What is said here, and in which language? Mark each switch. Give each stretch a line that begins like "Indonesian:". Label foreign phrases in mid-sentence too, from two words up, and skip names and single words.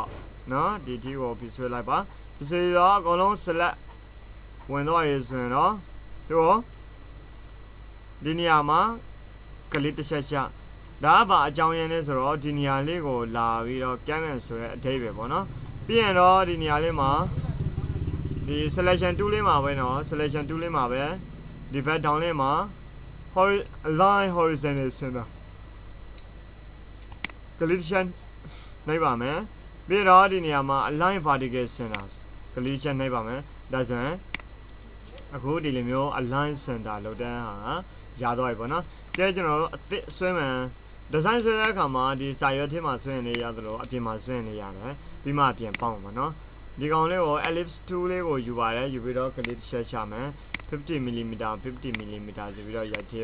Burmese: နော်ဒီဒီကိုဖြည့်ဆွဲလိုက်ပါဒီစီတော့အကုန်လုံး select ဝင်တော့ရဆိုရင်တော့သူဒီနေရာမှာကလစ်တစ်ချက်ချဒါကဘာအကြောင်းရင်းလဲဆိုတော့ဒီနေရာလေးကိုလာပြီးတော့ canvas ဆိုတဲ့အဓိပ္ပာယ်ပေါ့နော်ပြီးရင်တော့ဒီနေရာလေးမှာဒီ
English: selection tool
Burmese: လေးမှာပဲเนาะ
English: selection tool
Burmese: လေးမှာပဲဒီဘက် down လေးမှာ
English: align horizontal center
Burmese: collision နိုင်ပါမယ်ပြီးတော့ဒီနေရာမှာ
English: align vertical centers
Burmese: collision နိုင်ပါမယ်ဒါဆိုရင်အခုဒီလိုမျိုး
English: align center
Burmese: လောက်တဲ့ဟာရတော့ပြီပေါ့နော်ကဲကျွန်တော်တို့အသစ်ဆွဲမှန် design ဆွဲတဲ့အခါမှာဒီစာရွက်ထဲမှာဆွဲ နေရသလိုအပြင်မှာဆွဲနေရတယ်ပြီးမှအပြင်ပေါင်းပါနော်ဒီကောင်လေးကို
English: ellipse tool
Burmese: လေးကိုယူပါတယ်ယူပြီးတော့ click တစ်ချက်ချမယ် 50mm ဆိုပြီးတော့ရိုက်ထည့်